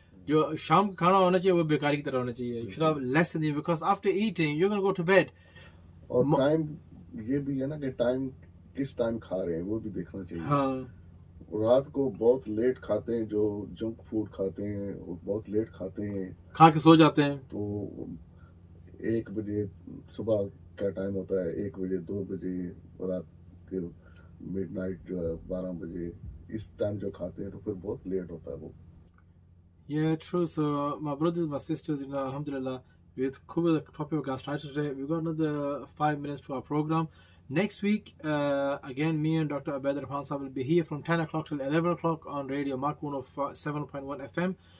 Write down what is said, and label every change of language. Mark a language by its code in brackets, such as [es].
[hi] जो शाम का खाना होना चाहिए वो बेकारी की तरह होना चाहिए. [en] You should have less than it, because after eating you're going to go to bed. [hi] और टाइम ये भी है ना कि टाइम किस टाइम खा रहे हैं वो भी देखना चाहिए. हाँ. रात को बहुत लेट खाते हैं, जो जंक फूड खाते हैं वो बहुत लेट खाते हैं, खा के सो जाते हैं. तो 1 बजे सुबह का टाइम होता है, 1 बजे 2 बजे रात के मिडनाइट जो है 12 बजे, इस टाइम जो खाते हैं तो फिर बहुत लेट होता है वो. [en] Yeah, true. So my brothers, my sisters, alhamdulillah, we've covered the topic of gastritis today. We've got another 5 minutes to our program. Next week, again, me and Dr. Abaid Homeopathy will be here from 10 o'clock till 11 o'clock on radio Mark 107.1 FM.